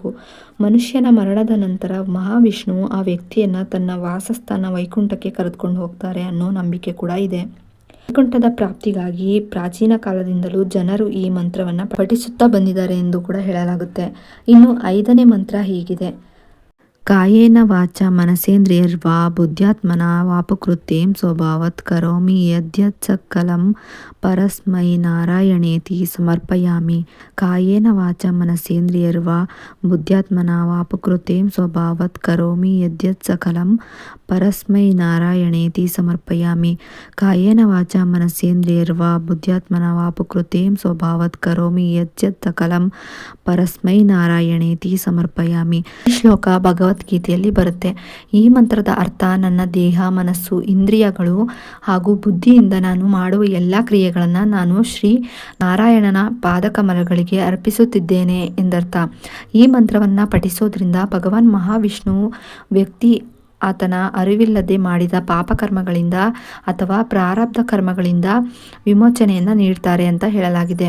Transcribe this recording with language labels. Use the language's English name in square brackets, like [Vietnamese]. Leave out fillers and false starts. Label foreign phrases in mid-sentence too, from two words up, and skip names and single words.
[Kannada] ಮನುಷ್ಯನ ಮರಣದ ನಂತರ ಮಹಾವಿಷ್ಣು ಆ ವ್ಯಕ್ತಿಯನ್ನು ತನ್ನ ವಾಸಸ್ಥಾನ ವೈಕುಂಠಕ್ಕೆ ಕರೆದುಕೊಂಡು ಹೋಗ್ತಾರೆ ಅನ್ನೋ ನಂಬಿಕೆ ಕೂಡ ಇದೆ. ವೈಕುಂಠದ ಪ್ರಾಪ್ತಿಗಾಗಿ ಪ್ರಾಚೀನ ಕಾಲದಿಂದಲೂ ಜನರು ಈ ಮಂತ್ರವನ್ನು ಪಠಿಸುತ್ತಾ ಬಂದಿದ್ದಾರೆ ಎಂದು ಕೂಡ ಹೇಳಲಾಗುತ್ತೆ. ಇನ್ನು 5ನೇ ಮಂತ್ರ ಹೀಗಿದೆ: [Sanskrit] ಕಾಯೇನ ವಾಚ ಮನಸೇಂದ್ರಿಯರ್ವಾ ಬುದ್ಧ್ಯಾತ್ಮನ ವಾಪಕೃತ್ಯಂ ಸ್ವಭಾವತ್ ಕರೋಮಿ ಯದ್ಯತ್ ಸಕಲಂ ಪರಸ್ಮೈ ನಾರಾಯಣೇತಿ ಸಮರ್ಪಯಾಮಿ. ಕಾಯೇನ ವಾಚ ಮನಸೇಂದ್ರಿಯರ್ವಾ ಬುದ್ಧ್ಯಾತ್ಮನ ವಾಪಕೃತ್ಯಂ ಸ್ವಭಾವತ್ ಕರೋಮಿ ಯದ್ಯತ್ ಸಕಲಂ ಪರಸ್ಮೈ ನಾರಾಯಣೇತಿ ಸಮರ್ಪಯಾಮಿ. ಕಾಯೇನ ವಾಚ ಮನಸೇಂದ್ರಿಯರ್ವಾ ಬುದ್ಧ್ಯಾತ್ಮನ ವಾಪಕೃತ್ಯಂ ಸ್ವಭಾವತ್ ಕರೋಮಿ ಯದ್ಯತ್ ಸಕಲಂ ಪರಸ್ಮೈ ನಾರಾಯಣೇತಿ ಸಮರ್ಪಯಾಮಿ. [Kannada] ಈ ಶ್ಲೋಕ ಭಗವದ್ಗೀತೆಯಲ್ಲಿ ಬರುತ್ತೆ. ಈ ಮಂತ್ರದ ಅರ್ಥ: ನನ್ನ ದೇಹ, ಮನಸ್ಸು, ಇಂದ್ರಿಯಗಳು ಹಾಗೂ ಬುದ್ಧಿಯಿಂದ ನಾನು ಮಾಡುವ ಎಲ್ಲ ಕ್ರಿಯೆಗಳನ್ನು ನಾನು ಶ್ರೀ ನಾರಾಯಣನ ಪಾದಕಮಲಗಳಿಗೆ ಅರ್ಪಿಸುತ್ತಿದ್ದೇನೆ ಎಂದರ್ಥ. ಈ ಮಂತ್ರವನ್ನು ಪಠಿಸೋದ್ರಿಂದ ಭಗವಾನ್ ಮಹಾವಿಷ್ಣು ವ್ಯಕ್ತಿ ಆತನ ಅರಿವಿಲ್ಲದೆ ಮಾಡಿದ ಪಾಪಕರ್ಮಗಳಿಂದ ಅಥವಾ ಪ್ರಾರಬ್ಧ ಕರ್ಮಗಳಿಂದ ವಿಮೋಚನೆಯನ್ನು ನೀಡ್ತಾರೆ ಅಂತ ಹೇಳಲಾಗಿದೆ.